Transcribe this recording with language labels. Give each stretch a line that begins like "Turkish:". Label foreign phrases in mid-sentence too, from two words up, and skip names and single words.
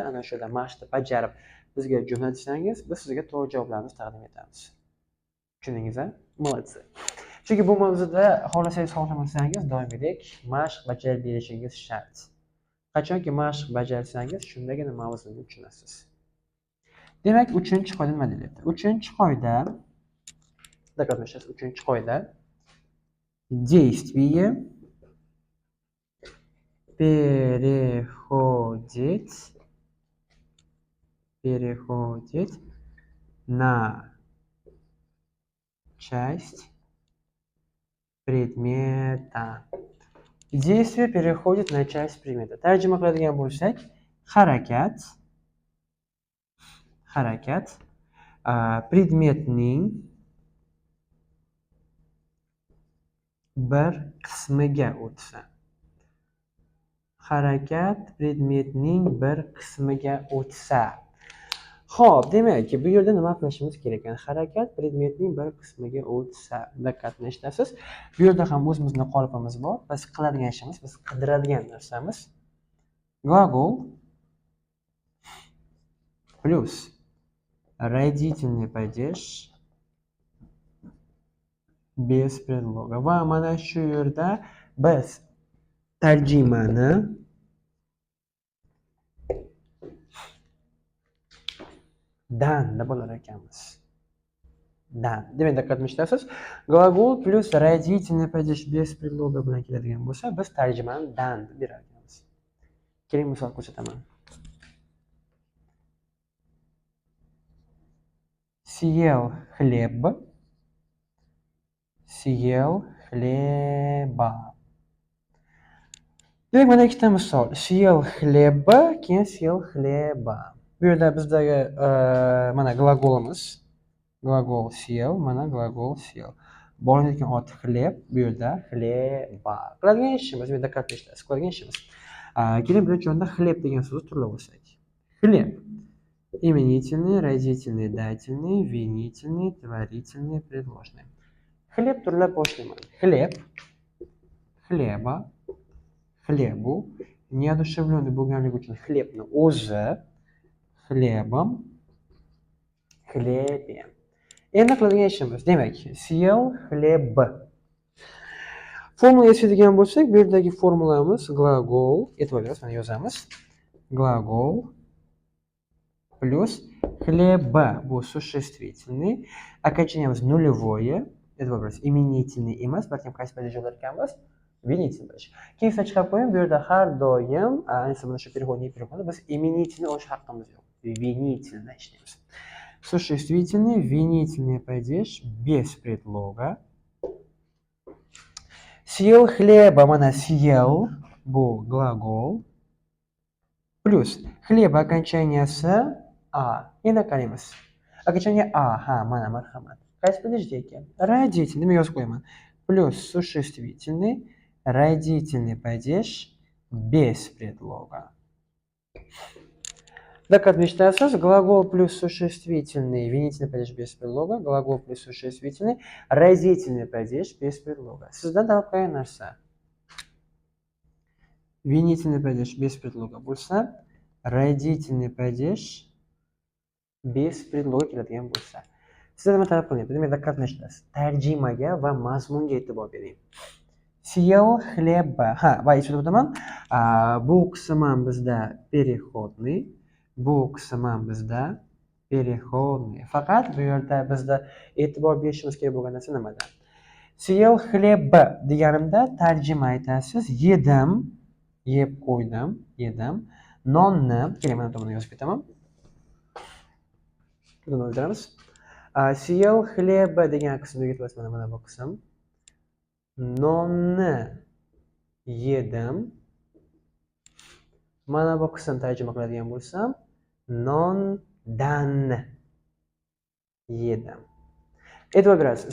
Uzbek: Ana shu yerda mashqni bajarib bizga jo'natsangiz, biz sizga to'g'ri javoblarni taqdim etamiz. Tushundingizmi? Молодцы. Chunki bu mavzuda xohlasangiz xohlamasangiz doimgidek mashq bajarib berishingiz shart. Qachonki mashq bajarsangiz, shundagina mavzuni tushunasiz. Demak, 3-qoida nima deyapti?
Russian: 3-qoida доказательство. 3-qoida действие переходит на часть предмета. Действие переходит на часть предмета.
Uzbek: Tarjima qiladigan bo'lsak, harakat predmetning bir qismiga o'tsa. Harakat predmetning bir qismiga o'tsa. Xo'p, demak, bu yerda nima qilishimiz kerak ekan? Harakat predmetning bir qismiga o'tsa. Diqqatni eshitasiz. Bu yerda ham o'zimizning qolipimiz bor. Biz qiladigan ishimiz, biz qidiradigan narsamiz
Russian: глагол плюс родительный падеж без предлога.
Uzbek: Va mana shu yerda biz tarjimani dan deb olar ekanmiz. Dan. Demak, diqqat etasiz.
Russian: Глагол plus родительный падеж без предлога
Uzbek: bilan keladigan bo'lsa, biz tarjimani dan deb berar ekanmiz. Keling misol ko'rsataman.
Russian: Съел хлеба.
Uzbek: Demak, mana ikkita misol.
Russian: Съел хлеба, keyin съел хлеба.
Uzbek: Bu yerda bizdagi mana glagolimiz. Glagol съел, mana glagol съел. Bo'linadigan ot xleb, bu yerda xleba. Qiladigan ishimiz, bu yerda diqqat etasiz, qiladigan ishimiz. Keling birinchi o'rinda xleb degan so'zni turlab olsak. Xleb.
Russian: Именительный, родительный, дательный, винительный, творительный, предложный.
Uzbek: Xleb turlab boshlayman. Xleb, xleba, xlebu, неодушевленный bo'lganligi uchun xlebni o'zi, xlebim, xlebim. Endi qiladigan ishimiz, demak,
Russian: съел хлеб.
Uzbek: Formula yozadigan bo'lsak, bu yerdagi formulamiz gлагол, e'tibor berasiz, mana yozamiz.
Russian: Gлагол плюс хлеб bu существительный, окончанияmiz нулевое,
Uzbek: e'tibor berasiz, imenительный emas, balkim qaysi paytda yozar ekanmiz? Imenительный. Keyin chiqarib qo'ying, bu yerda har doim, ayniqsa mana shu переходный переходda biz imenительный olish haqqimiz yo'q. Винительный ishlaymiz.
Russian: Существительный, винительный падеж без предлога. Съел хлеба, mana съел bu gлагол. Плюс хлеба окончанияsi a.
Uzbek: Endi qaraymiz. Окончание a, mana marhamat. Qaysi падежda ekan? Родительный, men yozib qo'yaman.
Russian: Плюс существительный, родительный падеж без предлога.
Uzbek: Diqqat etasiz,
Russian: глагол плюс существительный, винительный падеж без предлога, глагол плюс существительный, родительный падеж без предлога.
Uzbek: Sizdan talab qilgan narsa
Russian: винительный падеж без предлога
Uzbek: bo'lsa,
Russian: родительный падеж без предлога
Uzbek: keladigan bo'lsa. Sizdan nima talab qilyapti? Demak, diqqat etasiz. Tarjimaga va mazmunga e'tibor bering.
Russian: Съел хлеба.
Uzbek: Va aytib o'taman, bu qism ham bizda переходный. Bu qism ham bizda переходный. Faqat bu yerda bizda e'tibor berishimiz kerak bo'lgan narsa nimada?
Russian: Съел хлеба
Uzbek: deganimda tarjima aytasiz. Yedim, yeb qo'ydim, yedim. Nonni, keling, mana tomonga yozib ketaman. Buni o'ldiramiz.
Russian: Съел хлеба
Uzbek: degan qismga yetib mana bu qism. Nonni yedim. Mana bu qism tarjima qiladigan bo'lsam, nondan yedim. E'tibor berasiz.